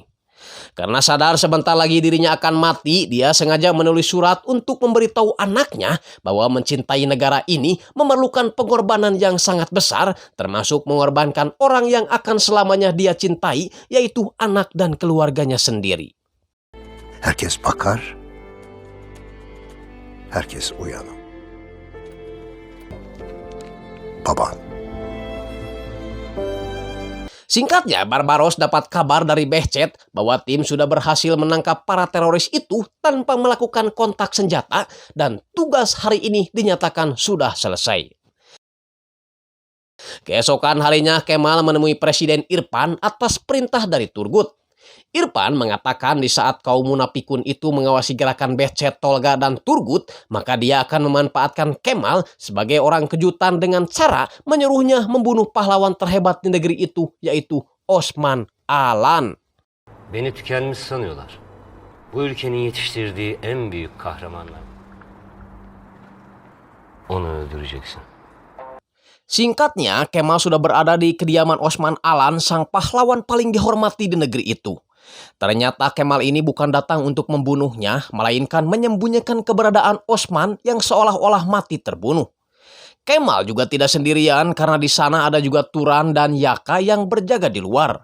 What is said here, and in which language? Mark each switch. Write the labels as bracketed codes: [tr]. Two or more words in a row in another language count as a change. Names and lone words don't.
[id] Karena sadar sebentar lagi dirinya akan mati, dia sengaja menulis surat untuk memberitahu anaknya bahwa mencintai negara ini memerlukan pengorbanan yang sangat besar, termasuk mengorbankan orang yang akan selamanya dia cintai, yaitu anak dan keluarganya sendiri. [tr] Herkes bakar. Herkes uyanır. Baban. [id] Singkatnya, Barbaros dapat kabar dari Behcet bahwa tim sudah berhasil menangkap para teroris itu tanpa melakukan kontak senjata dan tugas hari ini dinyatakan sudah selesai. Keesokan harinya, Kemal menemui Presiden Irfan atas perintah dari Turgut. Irfan mengatakan di saat kaum munafikun itu mengawasi gerakan Behcet, Tolga, dan Turgut, maka dia akan memanfaatkan Kemal sebagai orang kejutan dengan cara menyuruhnya membunuh pahlawan terhebat di negeri itu, yaitu Osman Alan. [tr] Beni tükenmiş sanıyorlar. Bu ülkenin yetiştirdiği en büyük kahramanlar. Onu öldüreceksin. [id] Singkatnya, Kemal sudah berada di kediaman Osman Alan, sang pahlawan paling dihormati di negeri itu. Ternyata Kemal ini bukan datang untuk membunuhnya, melainkan menyembunyikan keberadaan Osman yang seolah-olah mati terbunuh. Kemal juga tidak sendirian karena di sana ada juga Turan dan Yaka yang berjaga di luar.